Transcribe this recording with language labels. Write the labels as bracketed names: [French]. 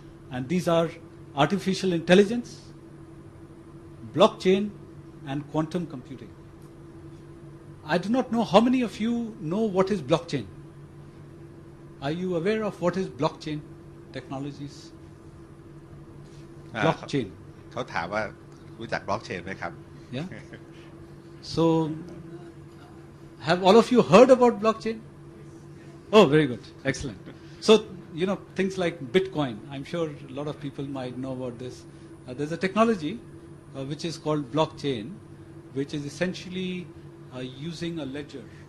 [English] And these are artificial intelligence, blockchain, and quantum computing. I do not know how many of you know what is blockchain. Are you aware of what is blockchain technologies? Blockchain. [Thai] เขาถามว่ารู้จัก blockchain ไหมครับ [English] Yeah. So, have all of you heard about blockchain? Oh, very good. Excellent. So, you know, things like Bitcoin, I'm sure a lot of people might know about this. There's a technology which is called blockchain, which is essentially using a ledger.